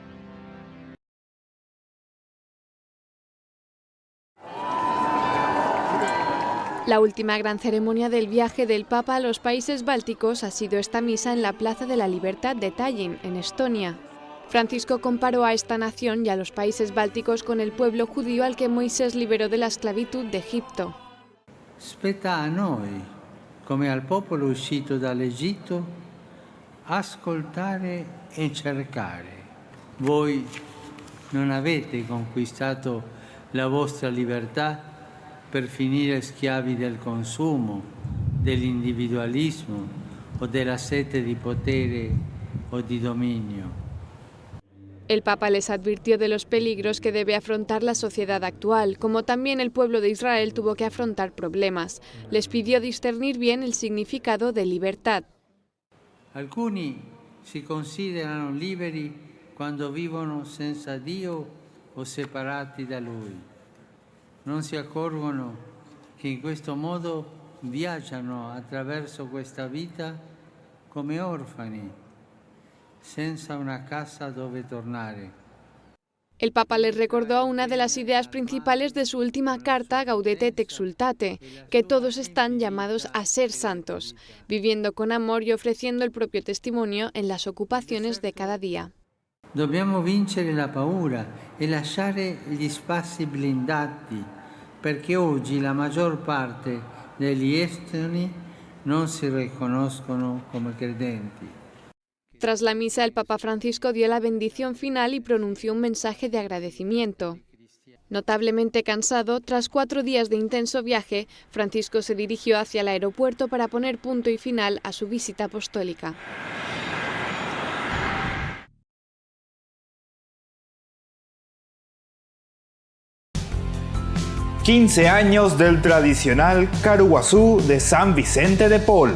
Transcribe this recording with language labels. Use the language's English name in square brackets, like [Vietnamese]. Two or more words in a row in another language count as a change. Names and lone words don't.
[Spanish] La última gran ceremonia del viaje del Papa a los países bálticos ha sido esta misa en la Plaza de la Libertad de Tallinn, en Estonia. Francisco comparó a esta nación y a los países bálticos con el pueblo judío al que Moisés liberó de la esclavitud de Egipto. [Italian] Spetta a noi, come al popolo uscito dall'Egitto, ascoltare e cercare. Voi non avete conquistato la vostra libertà per finire schiavi del consumo, dell'individualismo o della sete di potere o di dominio. [Spanish] El Papa les advirtió de los peligros que debe afrontar la sociedad actual, como también el pueblo de Israel tuvo que afrontar problemas. Les pidió discernir bien el significado de libertad. [Italian] Alcuni si considerano liberi quando vivono senza Dio o separati da Lui. Non si accorgono che in questo modo viaggiano attraverso questa vita come orfani, senza una casa dove tornare. [Spanish] El Papa les recordó una de las ideas principales de su última carta, Gaudete et Exsultate, que todos están llamados a ser santos, viviendo con amor y ofreciendo el propio testimonio en las ocupaciones de cada día. [Italian] Dobbiamo vincere la paura e lasciare gli spazi blindati, perché oggi la maggior parte degli estoni non si riconoscono come credenti. [Spanish] Tras la misa, el Papa Francisco dio la bendición final y pronunció un mensaje de agradecimiento. Notablemente cansado, tras 4 días de intenso viaje, Francisco se dirigió hacia el aeropuerto para poner punto y final a su visita apostólica. «15 años del tradicional Caruguazú de San Vicente de Paul.